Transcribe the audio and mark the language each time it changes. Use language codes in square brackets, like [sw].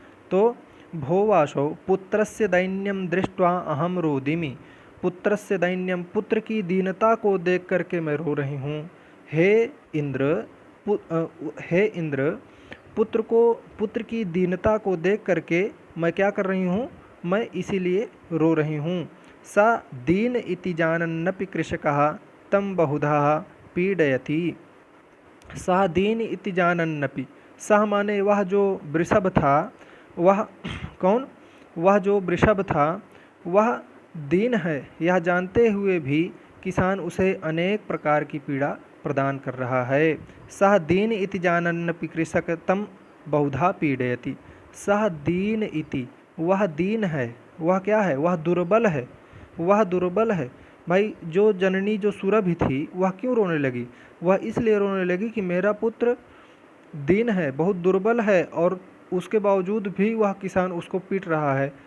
[sa] तो भो वासव पुत्रस्य दैन्यम दृष्ट्वा अहम रोदिमि, पुत्रस्य दैन्यम, [hi] पुत्र की दीनता को देख करके मैं रो रही हूँ। हे इंद्र, पुत्र की दीनता को देख करके मैं क्या कर रही हूँ? मैं इसीलिए रो रही हूँ। [sa] सा दीन इति जानन्नपि कृषकः तं बहुधा पीडयति। सह दीन इति जानन्नपि, [hi] सह माने वह जो वृषभ था, वह कौन? वह जो वृषभ था वह दीन है, यह जानते हुए भी किसान उसे अनेक प्रकार की पीड़ा प्रदान कर रहा है। [sa] सह दीन इति जानन्नपि कृषक तम बहुधा पीडयति। सह दीन इति, [hi] वह दीन है, वह क्या है? वह दुर्बल है, वह दुर्बल है। भाई, जो जननी जो सुरभि थी वह क्यों रोने लगी? वह इसलिए रोने लगी कि मेरा पुत्र दीन है, बहुत दुर्बल है, और उसके बावजूद भी वह किसान उसको पीट रहा है।